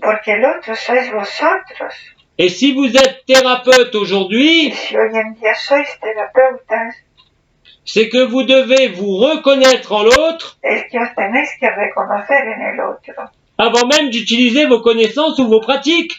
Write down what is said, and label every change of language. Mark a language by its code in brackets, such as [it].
[es] porque el otro sois vosotros. [fr] Et si vous êtes thérapeute [es] Y [fr] aujourd'hui, [es] si hoy en día sois terapeutas, [fr] c'est que vous devez vous reconnaître en l'autre [es] es que os tenéis que reconocer en el otro, [fr] avant même d'utiliser vos connaissances ou vos pratiques.